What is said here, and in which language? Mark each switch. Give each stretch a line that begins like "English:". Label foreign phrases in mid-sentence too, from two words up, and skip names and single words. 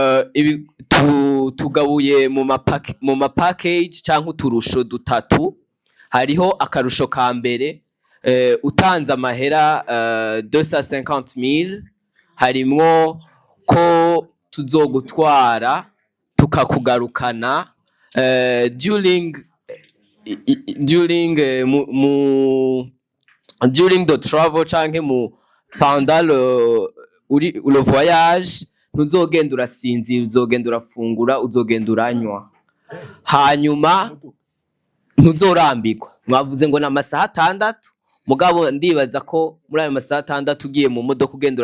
Rundi: tugabuye mu package canke uturusho dutatu hariho akarusho ka mbere utanze amahera 250,000 harimwo ko tuzogutwara tukakugarukana
English: during the travel
Rundi: canke
French: pendant le voyage
Rundi: ntuzogenda urasinzira uzogenda urafungura uzogenda uranywa hanyuma ntuzorambirwa mwavuze ngo n'amasaha 6 mugabo ndibaza ko muri ayo masaha 6 ugiye mu modoka ugenda